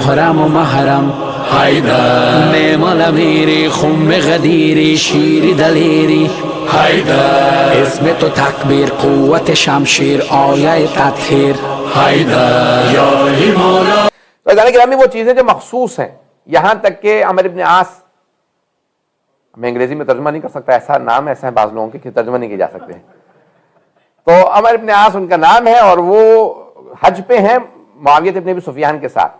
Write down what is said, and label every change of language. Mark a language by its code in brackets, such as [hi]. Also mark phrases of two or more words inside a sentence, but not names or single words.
[fa] محرم و محرم حیدر نعم امیری خم غدیری شیر دلیری حیدر اسم تو تکبیر قوت شمشیر آیه تطهیر حیدر یا علی مولا. [ur] تو گرامی وہ چیزیں جو مخصوص ہیں، یہاں تک کہ عمرو بن عاص، میں انگریزی میں ترجمہ نہیں کر سکتا، ایسا نام ایسا ہے بعض لوگوں کے کہ ترجمہ نہیں کیے جا سکتے ہیں، تو عمرو بن عاص ان کا نام ہے اور وہ حج پہ ہیں معاویہ بن ابی سفیان کے ساتھ.